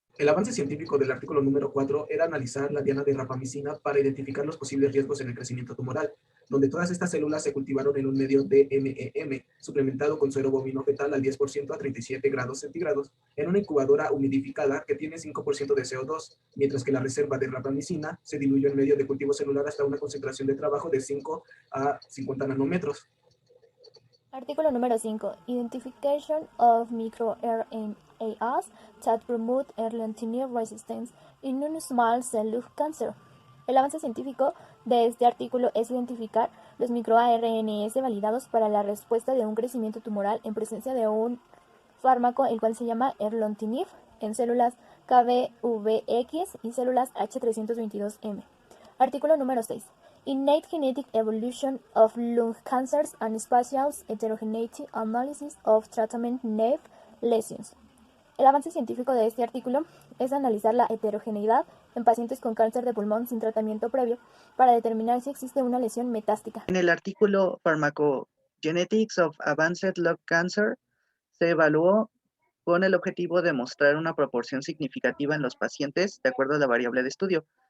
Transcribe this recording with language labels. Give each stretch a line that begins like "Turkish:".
Spanish: El avance científico del artículo número 4 era analizar la diana de rapamicina para identificar los posibles riesgos en el crecimiento tumoral, donde todas estas células se cultivaron en un medio de MEM, suplementado con suero bovino fetal al 10% a 37 grados centígrados, en una incubadora humidificada que tiene 5% de CO2, mientras que la reserva de rapamicina se diluyó en medio de cultivo celular hasta una concentración de trabajo de 5 a 50 nanómetros. Artículo número 5.
English: Identification of microRNAs that promote erlotinib resistance in non-small cell lung cancer.
Spanish: El avance científico de este artículo es identificar los microRNAs validados para la respuesta de un crecimiento tumoral en presencia de un fármaco, el cual se llama erlotinib, en células KBVX y células H322M. Artículo número 6.
English: Innate Genetic Evolution of Lung Cancers and Spatial Heterogeneity Analysis of Treatment Naive Lesions.
Spanish: El avance científico de este artículo es analizar la heterogeneidad en pacientes con cáncer de pulmón sin tratamiento previo para determinar si existe una lesión metástica. En el artículo Pharmacogenetics of Advanced Lung Cancer se evaluó con el objetivo de mostrar una proporción significativa en los pacientes de acuerdo a la variable de estudio.